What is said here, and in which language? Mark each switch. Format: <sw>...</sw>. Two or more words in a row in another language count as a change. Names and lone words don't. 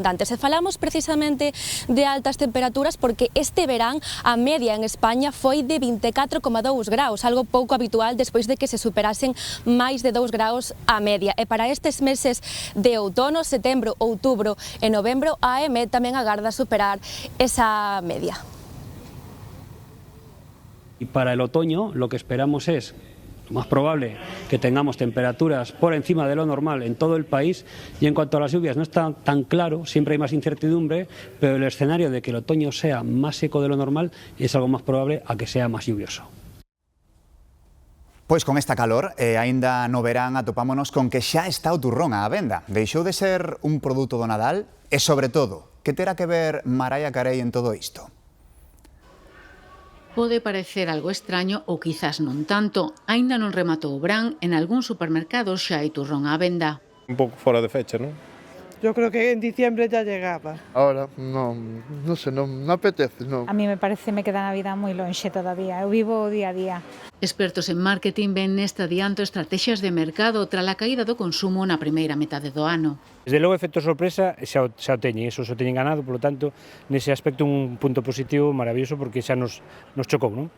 <gl>E falamos precisamente de altas temperaturas porque este verán a media en España foi de 24,2 graus, algo pouco habitual despois de que se superasen máis de 2 graus a media. E para estes meses de outono, setembro, outubro e novembro, a AEMET tamén agarda superar esa media.</gl> <es>Y para el otoño lo que esperamos es, lo más probable, que tengamos temperaturas por encima de lo normal en todo el país, y en cuanto a las lluvias no está tan claro, siempre hay más incertidumbre, pero el escenario de que el otoño sea más seco de lo normal es algo más probable a que sea más lluvioso.</es> <gl>Pois con esta calor, aínda no verán atopámonos con que xa está o turrón á venda. Deixou de ser un produto do Nadal e, sobre todo, que terá que ver Mariah Carey en todo isto? Pode parecer algo extraño ou quizás non tanto. Aínda non rematou o verán, en algún supermercado xa hai turrón á venda. Un pouco fora de fecha, non?</gl> <es>Yo creo que en diciembre ya llegaba. Ahora, no sé, no apetece, no. A mí me queda</es> <gl>a vida moi lonxe todavía. Eu vivo o día a día. Expertos en marketing ven neste adianto estrategias de mercado tras a caída do consumo na primeira metade do ano. Desde logo, efecto sorpresa xa o teñen, eso xa o teñen ganado, polo tanto, nese aspecto un punto positivo maravilloso porque xa nos chocou, non?</gl>